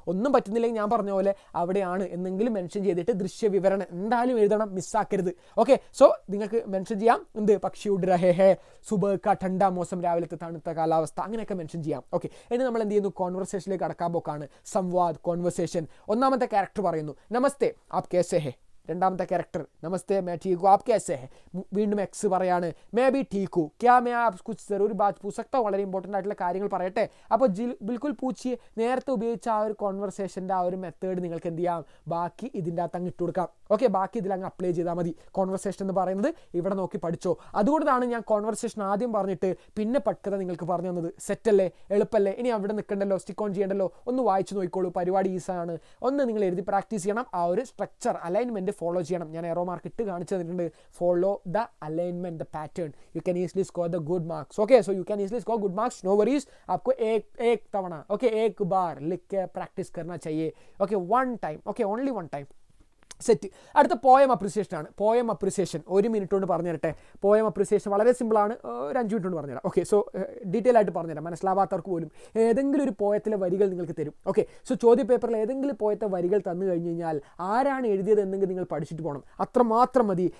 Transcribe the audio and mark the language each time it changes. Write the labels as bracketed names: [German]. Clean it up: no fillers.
[Malayalam] ഒന്നും പറ്റുന്നില്ലെങ്കിൽ ഞാൻ പറഞ്ഞ പോലെ അവിടെയാണ് എന്നെങ്കിലും മെൻഷൻ ചെയ്തിട്ട് ദൃശ്യവിവരണം എന്തായാലും എഴുതണം, മിസ്സാക്കരുത്. ഓക്കെ, സോ നിങ്ങൾക്ക് മെൻഷൻ ചെയ്യാം, എന്ത്, [Hindi] പക്ഷി ഉഡ് രഹേ ഹേ, സുബഹ് കാ ടണ്ട മോസം, [Malayalam] രാവിലത്തെ തണുത്ത കാലാവസ്ഥ, അങ്ങനെയൊക്കെ മെൻഷൻ ചെയ്യാം. ഓക്കെ, ഇനി നമ്മൾ എന്ത് ചെയ്യുന്നു, കോൺവെർസേഷനിലേക്ക് കടക്കാൻ പോക്കാണ്. സംവാദ്, കോൺവെർസേഷൻ. ഒന്നാമത്തെ ക്യാരക്ടർ പറയുന്നു, [Hindi] നമസ്തേ ആപ് കേസേ ഹേ. [Malayalam] രണ്ടാമത്തെ ക്യാരക്ടർ, [Hindi] നമസ്തേ മേ ठीक हूँ आप कैसे हैं. [Malayalam] വീണ്ടും എക്സ് പറയാണ്, [Hindi] മേ ബി ठीक हूँ क्या मैं आप कुछ ज़रूर बात पूछ सकता हूँ. [Malayalam] വളരെ ഇമ്പോർട്ടൻ്റ് ആയിട്ടുള്ള കാര്യങ്ങൾ പറയട്ടെ. അപ്പോൾ [Hindi] ബിൽക്കുൽ പൂച്ചിയെ, [Malayalam] നേരത്തെ ഉപയോഗിച്ച ആ ഒരു കോൺവെർസേഷൻ്റെ ആ ഒരു മെത്തേഡ് നിങ്ങൾക്ക് എന്ത് ചെയ്യാം, ബാക്കി ഇതിൻ്റെ അകത്ത് അങ്ങ് ഇട്ട് കൊടുക്കാം. ഓക്കെ, ബാക്കി ഇതിലങ്ങ് അപ്ലൈ ചെയ്താൽ മതി. കോൺവെർസേഷൻ എന്ന് പറയുന്നത് ഇവിടെ നോക്കി പഠിച്ചോ. അതുകൊണ്ടാണ് ഞാൻ കോൺവെർസേഷൻ ആദ്യം പറഞ്ഞിട്ട് പിന്നെ പട്കഥ നിങ്ങൾക്ക് പറഞ്ഞു തന്നത്. സെറ്റല്ലേ, എളുപ്പല്ലേ, ഇനി അവിടെ നിൽക്കണ്ടല്ലോ, സ്റ്റിക്ക് ഓൺ ചെയ്യണ്ടല്ലോ, ഒന്ന് വായിച്ച് നോക്കിക്കോളൂ, പരിപാടി ഈസാണ്. ഒന്ന് നിങ്ങൾ എഴുതി പ്രാക്ടീസ് ചെയ്യണം, ആ ഒരു സ്ട്രക്ചർ അലൈൻമെൻറ്റ് ഫോളോ ചെയ്യണം. ഞാൻ എറോ മാർക്ക് ഇട്ട് കാണിച്ചു തന്നിട്ടുണ്ട്. [English] Follow the alignment, the pattern, you can easily score the good marks. Okay, so you can easily score good marks, no worries. [Hindi] आपको एक तवणा, ओके, एक बार लिख के प्रैक्टिस करना चाहिए. [English] Okay, one time, okay, only one time. [Malayalam] Set. അടുത്ത poem appreciation ആണ്. Poem appreciation 1 minute കൊണ്ട് പറഞ്ഞു തരട്ടെ. പോയം അപ്രിസിയേഷൻ വളരെ സിമ്പിളാണ്, ഒരു 5 മിനിറ്റ് കൊണ്ട് പറഞ്ഞുതരാം. ഓക്കെ, സോ ഡീറ്റെയിൽ ആയിട്ട് പറഞ്ഞുതരാം, മനസ്സിലാവാത്തവർക്ക് പോലും. ഏതെങ്കിലും ഒരു പോയത്തിലെ വരികൾ നിങ്ങൾക്ക് തരും. ഓക്കെ, സോ ചോദ്യ പേപ്പറിൽ ഏതെങ്കിലും പോയത്തെ വരികൾ തന്നു കഴിഞ്ഞ് കഴിഞ്ഞാൽ ആരാണ് എഴുതിയത് എന്നെങ്കിൽ നിങ്ങൾ പഠിച്ചിട്ട് പോകണം. അത്രമാത്രം മതി.